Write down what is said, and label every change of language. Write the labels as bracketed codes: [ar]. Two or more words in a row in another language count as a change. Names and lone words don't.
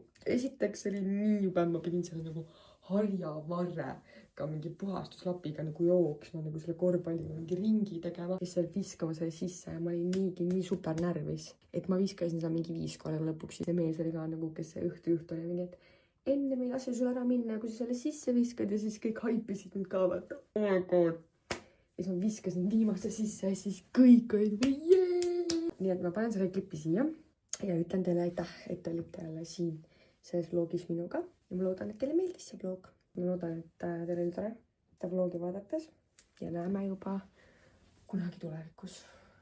[et] Esiteks oli nii jube, ma pidin selle nagu harjavarre ka mingi puhastuslapiga nagu jooksma nagu selle korvpalli mingi ringi tegema. Ja seal viskama selle sisse ja ma olin nii super närvis, et ma viskasin seda mingi 5 korda lõpuks. See mees oli ka nagu, kes see õhtu oli mingi, et enne me ei lase sul ära minna, kui sa selle sisse viskad ja siis kõik haipisid mind ka vaata. [en] Oh my god. [et] Ja siis ma viskasin viimase sisse ja siis kõik olid jee. Nii et ma panen selle klipi siia ja ütlen teile aitäh, et olite jälle siin selles vlogis minuga. Ja ma loodan, et teile meeldis see vlog. Ma loodan, et teil oli tore seda vlogi vaadates ja näeme juba kunagi tulevikus.